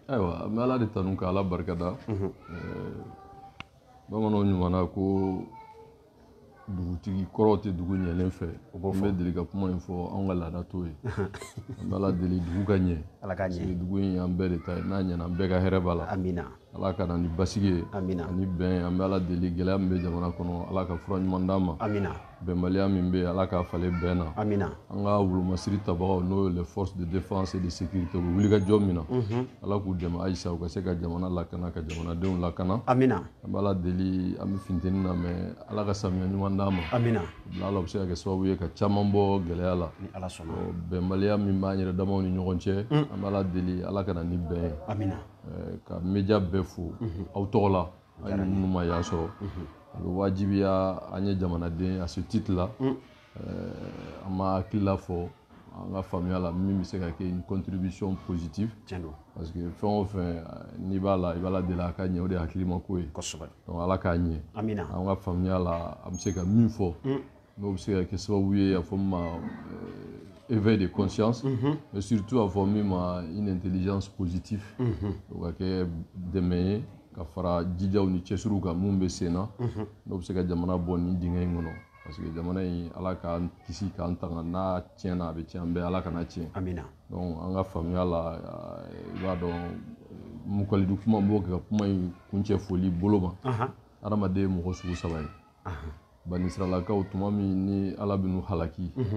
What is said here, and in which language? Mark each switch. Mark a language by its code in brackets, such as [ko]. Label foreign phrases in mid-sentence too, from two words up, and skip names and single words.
[bm] ayiwa an bɛ Ala de tanu ka Ala barikada bamananw ɲumanna ko dugutigi kɔrɔw tɛ dugu ɲɛlen fɛ n bɛ deli ka kuma in fɔ anw ka laada t'o ye an bɛ Ala deli dugu ka ɲɛ Ala ka ɲɛ dugu in y'an bɛɛ de ta ye n'a ɲɛna an bɛɛ ka hɛrɛ b'a la amina Ala ka na ni basigi ye amina ani bɛn an bɛ Ala deli gɛlɛya min bɛ jamana kɔnɔ Ala ka fura ɲuman d'an ma amina bɛnbaliya min bɛ yen Ala k'a falen bɛn na amina an ka wulumasiri tabagaw n'o ye [fr] les forces de défense et de sécurité [bm] u bɛ wuli ka jɔ min na Ala k'u dɛmɛ ayisa u ka se ka jamana lakana ka jamanadenw lakana amina an bɛ Ala deli an bɛ funteni na mais Ala ka samiya ɲuman d'an ma amina Ala bɛ se ka kɛ sababu ye ka caman bɔ gɛlɛya la ni Ala sɔnna bɛnbaliya min b'an yɛrɛ damaw ni ɲɔgɔn cɛ an bɛ Ala deli Ala ka na ni bɛn ye amina ka média bɛɛ fo aw tɔgɔ la an minnu ma y'a sɔrɔ a bɛ wajibiya an ye jamanaden [fr] à ce titre [bm] la an ma hakilila fɔ an ka faamuya la min bɛ se ka kɛ [fr] une contribution positive parce que [bm] fɛn o fɛn n'i b'a la i b'a la deli a ka ɲɛ o de ye hakilimako ye donc Ala k'a ɲɛ an ka faamuya la an bɛ se ka min fɔ n'o bɛ se ka kɛ sababu ye a fɔ min ma [fr] éveil de conscience mais surtout [bm] a fɔ min ma [fr] une intelligence positive [bm] o ka kɛ dɛmɛ ye ka fara jijaw ni cɛsiriw kan mun bɛ sen na n'o bɛ se ka jamana bɔ nin dingɛ in kɔnɔ [fr] parce que [bm] jamana in Ala k'an kisi k'an tanga n'a tiɲɛna a bɛ tiɲɛ an bɛɛ Ala kana tiɲɛ donc an ka faamuya la i b'a dɔn mukalidu kuma n b'o kɛ ka kuma in kuncɛ foli bolo ma adamaden ye mɔgɔ sugu saba ye banisiralakaw tuma min ni Ala bɛ n'u halaki